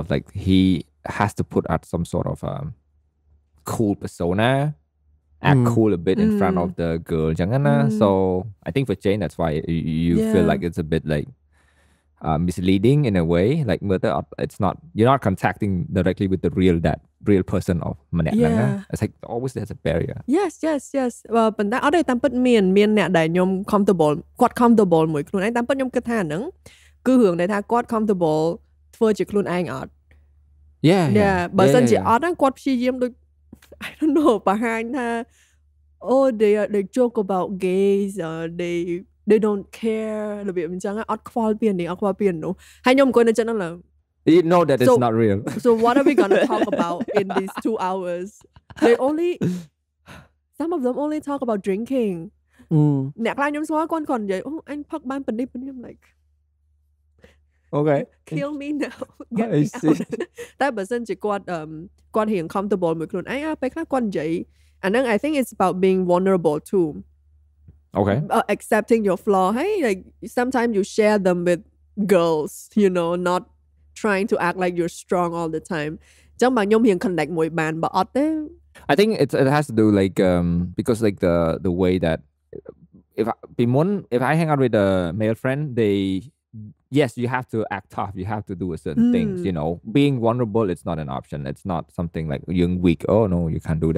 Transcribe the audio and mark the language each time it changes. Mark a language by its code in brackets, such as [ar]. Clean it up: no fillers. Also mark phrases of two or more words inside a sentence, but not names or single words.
[en] Like he has to put out some sort of cool persona, act cool a bit in front of the girl. So I think for Jane, that's why you feel like it's a bit like misleading in a way. Like it's not, you're not contacting directly with the real person of [km] ម្នាក់ហ្នឹងណា [en] It's like always there's a barrier. [km] Yes ប៉ុន្តែអត់ទេតាមពិតមានអ្នកដែលខ្ញុំ comfortable គាត់ comfortable មួយខ្លួនឯងតាមពិតខ្ញុំគិតថាហ្នឹងគឺរឿងដែលថាគាត់ comfortable ធ្វើជាខ្លួនឯងអត់ [en] Yeah [km] បើសិនជាអត់ហ្នឹងគាត់ព្យាយាមដូច [en] I don't know [km] បង្ហាញថា [en] oh they joke about gays they don't care [km] របៀបអញ្ចឹងអត់ខ្វល់ពីនេះអត់ខ្វល់ពីនោះហើយខ្ញុំអង្គុយនៅចិត្តហ្នឹងឡើយ [en] You know that it's not real. So what are we going to talk about in these 2 hours? Some of them only talk about drinking. [km] អ្នកខ្លះខ្ញុំស្គាល់គាត់និយាយអូអញផឹកបានប៉ុណ្នេះ [en] I'm like Okay. Kill me now. Get me out. [km] តែបើសិនជាគាត់រៀង comfortable មួយខ្លួនឯងពេលខ្លះគាត់និយាយ [en] and then I think it's about being vulnerable too. Okay. Accepting your flaw. Hey, like sometimes you share them with girls, you know, not trying to act like you're strong all the time. [km] ចឹងបើខ្ញុំរៀង connect មួយបានបើអត់ទេ [en] I think it has to do like because like the way that if I hang out with a male friend, yes, you have to act tough. You have to do certain things, you know. Being vulnerable, it's not an option. It's not something like you're weak. Oh, no, you can't do that.